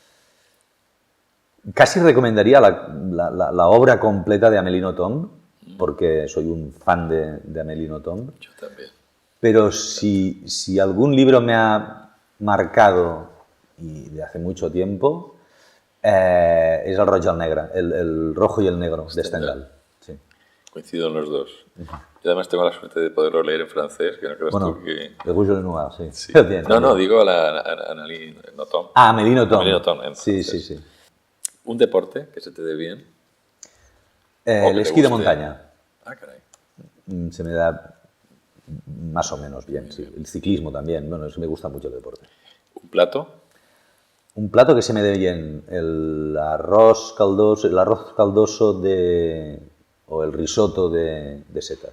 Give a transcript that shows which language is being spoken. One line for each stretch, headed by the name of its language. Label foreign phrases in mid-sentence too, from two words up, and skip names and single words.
Spanish: Casi recomendaría la obra completa de Amélie Nothomb, porque soy un fan de Amélie Nothomb. Yo también. Pero si algún libro me ha marcado, y de hace mucho tiempo, es El roig i el negre, el rojo y el negro de Stendhal. Sí. Coincido en los dos. Yo además tengo la suerte de poderlo leer en francés, que no creas tú que... Le Rouge et le Noir, sí. Bien, no, digo a Amélie Nothomb. Amélie Nothomb. Amélie Nothomb, sí. ¿Un deporte que se te dé bien? El esquí de montaña. Caray. Se me da más o menos bien, sí. El ciclismo también, bueno, eso me gusta mucho el deporte. ¿Un plato? Un plato que se me dé bien, el arroz caldoso o el risotto de setas.